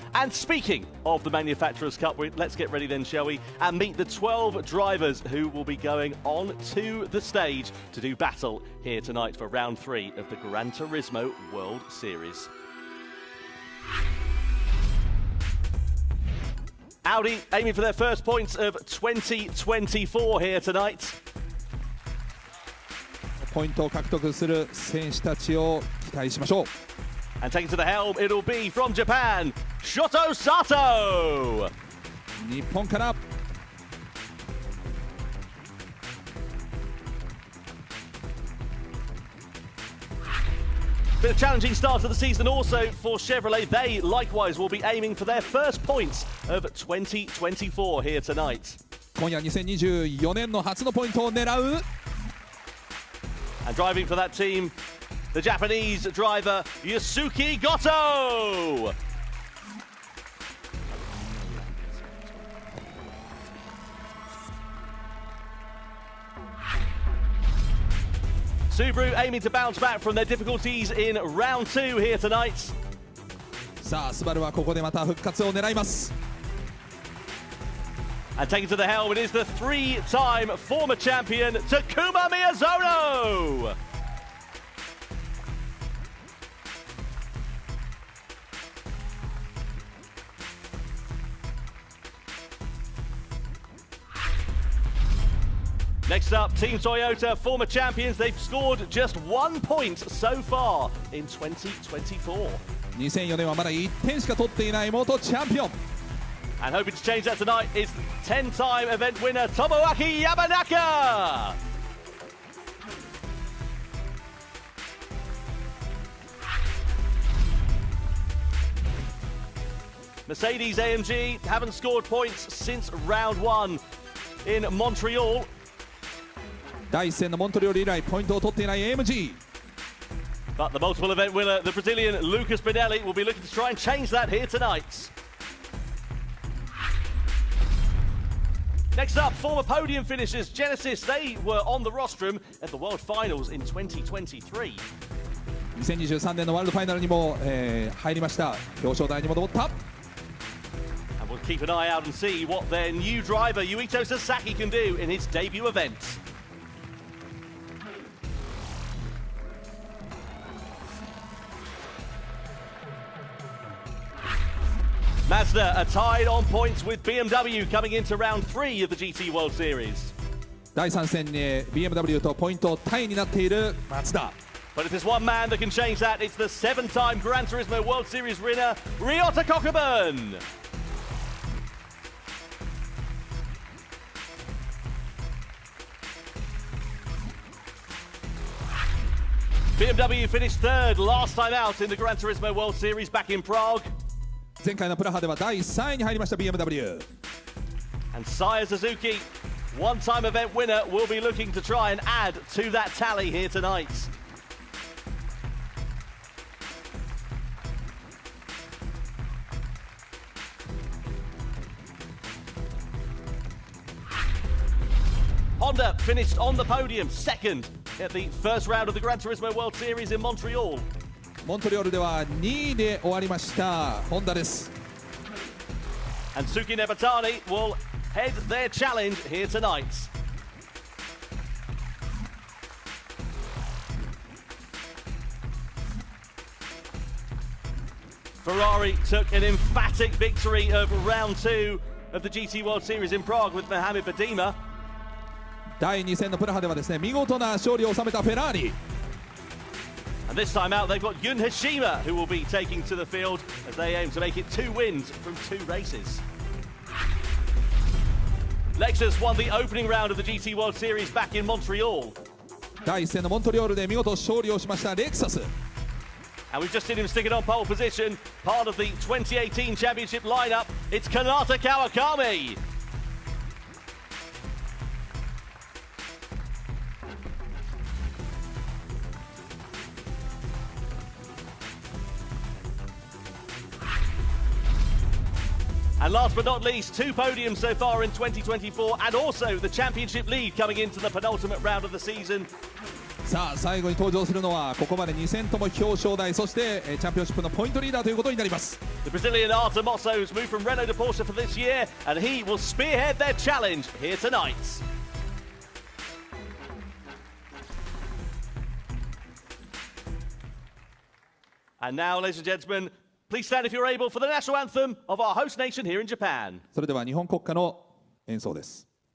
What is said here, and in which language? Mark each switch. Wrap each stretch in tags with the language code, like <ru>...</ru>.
<en>And speaking of the Manufacturers' Cup, let's get ready then, shall we, and meet the 12 drivers who will be going on to the stage to do battle here tonight for round 3 of the Gran Turismo World Series. Audi aiming for their first points of 2024 here tonight.</en> <ja>ポイントを獲得する選手たちを期待しましょう。</ja> <en>And taking to the helm, it'll be from Japan, Shoto Sato.</en> <ja>日本から</ja> <en>Bit of challenging start to the season also for Chevrolet. They likewise will be aiming for their first points of 2024 here tonight.</en> <ja>今夜2024年の初のポイントを狙う</ja> <en>And driving for that team, the Japanese driver Yusuke Goto. Subaru aiming to bounce back from their difficulties in round 2 here tonight.</en> <ja>さあスバルはここでまた復活を狙います。</ja> <en>And taking to the helm, it is the 3-time former champion Takuma Miyazono. Next up, Team Toyota, former champions. They've scored just 1 point so far in 2024.</en> <ja>2004年はまだ1点しか取っていない元チャンピオン。</ja> <en>And hoping to change that tonight is 10-time event winner Tomoaki Yamanaka. Mercedes AMG haven't scored points since round 1 in Montreal.</en> <ja>第1戦のモントリオール以来ポイントを取っていない AMG。</ja> <en>But the multiple event winner, the Brazilian Lucas Pinelli, will be looking to try and change that here tonight. Next up, former podium finishers Genesis. They were on the rostrum at the World Finals in 2023.</en> <ja>2023年のワールドファイナルにも、入りました。表彰台にも上った。</ja> <en>And we'll keep an eye out and see what their new driver Yuito Sasaki can do in his debut event. Mazda are tied on points with BMW coming into round 3 of the GT World Series.</en> <ja>第3戦に BMW とポイントタイになっているマツダ。</ja> <en>But if there's one man that can change that, it's the 7-time Gran Turismo World Series winner, Ryota Kokubun. BMW finished 3rd last time out in the Gran Turismo World Series back in Prague.</en> <ja>前回のプラハでは第3位に入りました BMW。</ja> <en>And Saya Suzuki, one-time event winner, will be looking to try and add to that tally here tonight. Honda finished on the podium, 2nd at the first round of the Gran Turismo World Series in Montreal.</en> <ja>モントリオールでは2位で終わりましたホンダです。</ja> <en>And Tsuki Nebatani will head their challenge here tonight. Ferrari took an emphatic victory over round 2 of the GT World Series in Prague with Mohamed Badima.</en> <ja>第2戦のプラハではですね、見事な勝利を収めたフェラーリ。</ja> <en>And this time out, they've got Yun Hashima, who will be taking to the field as they aim to make it 2 wins from 2 races. Lexus won the opening round of the GT World Series back in Montreal.</en> <ja>第1戦のモントリオールで見事勝利をしましたレクサス。</ja> <en>And we've just seen him stick it on pole position, part of the 2018 championship lineup. It's Kanata Kawakami. And last but not least, 2 podiums so far in 2024, and also the championship lead coming into the penultimate round of the season.</en> <ja>さあ最後に登場するのはここまで2戦とも表彰台、そしてチャンピオンシップのポイントリーダーということになります。</ja> <en>The Brazilian Arthur Mosso's moved from Renault to Porsche for this year, and he will spearhead their challenge here tonight. And now, ladies and gentlemen, please stand if you're able for the national anthem of our host nation here in Japan.</en> <ja>それでは日本国歌の演奏です。</ja>